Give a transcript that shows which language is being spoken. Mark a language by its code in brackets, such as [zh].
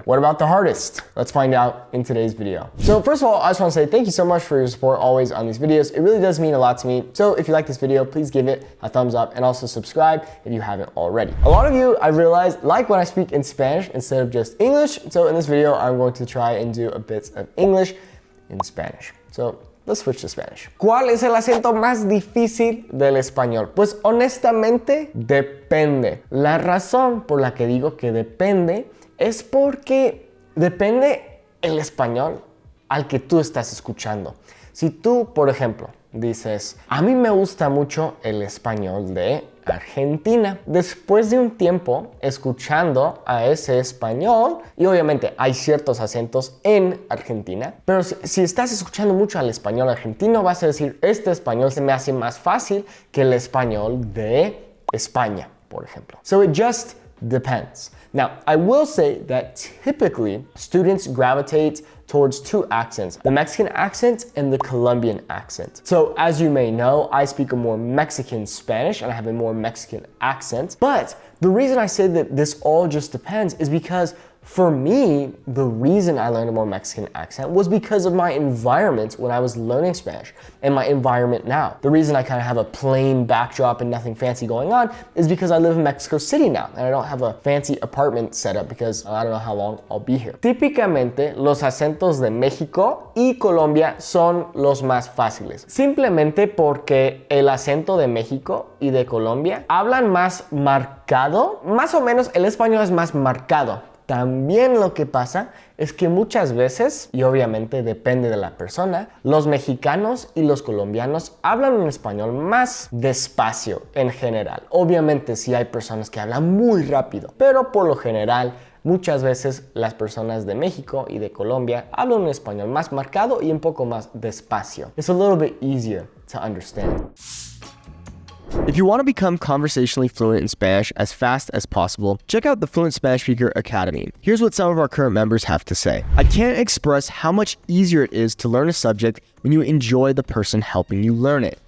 [en] What about the hardest? Let's find out in today's video. So first of all, I just want to say thank you so much for your support always on these videos. It really does mean a lot to me. So if you like this video, please give it a thumbs up and also subscribe if you haven't already. A lot of you, I realized, like when I speak in Spanish instead of just English. So in this video, I'm going to try and do a bit of English in Spanish. So let's switch to Spanish. [es] ¿Cuál es el acento más difícil del español? Pues honestamente depende. La razón por la que digo que depende es porque depende el español al que tú estás escuchando. Si tú, por ejemplo, dices, a mí me gusta mucho el español de Argentina. Después de un tiempo escuchando a ese español, y obviamente hay ciertos acentos en Argentina, pero si estás escuchando mucho al español argentino, vas a decir, este español se me hace más fácil que el español de España, por ejemplo. [en] So it just depends. Now, I will say that typically students gravitate towards two accents, the Mexican accent and the Colombian accent. So as you may know, I speak a more Mexican Spanish and I have a more Mexican accent. But the reason I say that this all just depends is because for me, the reason I learned a more Mexican accent was because of my environment when I was learning Spanish and my environment now. The reason I kind of have a plain backdrop and nothing fancy going on is because I live in Mexico City now and I don't have a fancy apartment set up because I don't know how long I'll be here. [es] Típicamente, los acentos de México y Colombia son los más fáciles. Simplemente porque el acento de México y de Colombia hablan más marcado, más o menos el español es más marcado. También lo que pasa es que muchas veces, y obviamente depende de la persona, los mexicanos y los colombianos hablan un español más despacio en general. Obviamente sí hay personas que hablan muy rápido, pero por lo general muchas veces las personas de México y de Colombia hablan un español más marcado y un poco más despacio. [en] It's a little bit easier to understand. If you want to become conversationally fluent in Spanish as fast as possible, check out the Fluent Spanish Speaker Academy. Here's what some of our current members have to say. I can't express how much easier it is to learn a subject when you enjoy the person helping you learn it.